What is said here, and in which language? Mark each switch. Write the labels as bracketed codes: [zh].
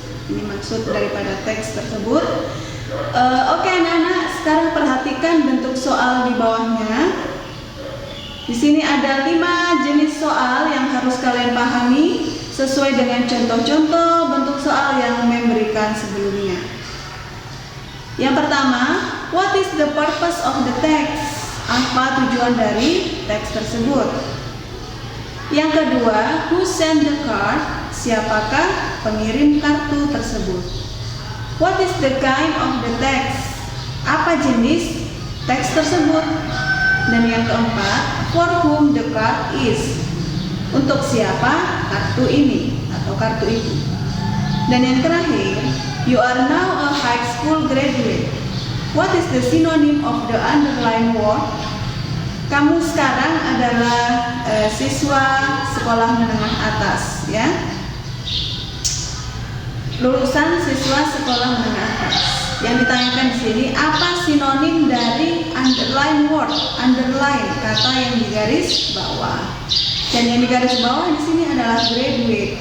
[id] Ini maksud daripada teks tersebut. Oke anak-anak, sekarang perhatikan bentuk soal di bawahnya. Di sini ada 5 jenis soal yang harus kalian pahami sesuai dengan contoh-contoh bentuk soal yang memberikan sebelumnya. Yang pertama, [en] what is the purpose of the text? [id] Apa tujuan dari teks tersebut? Yang kedua, [en] who sent the card? [id] Siapakah pengirim kartu tersebut? [en] What is the kind of the text? [id] Apa jenis teks tersebut? Dan yang keempat, [en] for whom the card is? [id] Untuk siapa kartu ini atau kartu itu? Dan yang terakhir, [en] you are now a high school graduate. What is the synonym of the underlined word? [id] Kamu sekarang adalah siswa sekolah menengah atas ya. Lulusan siswa sekolah menengah atas. Yang ditanyakan di sini, apa sinonim dari underline word? Underline, kata yang digaris bawah. Dan yang digaris bawah di sini adalah graduate.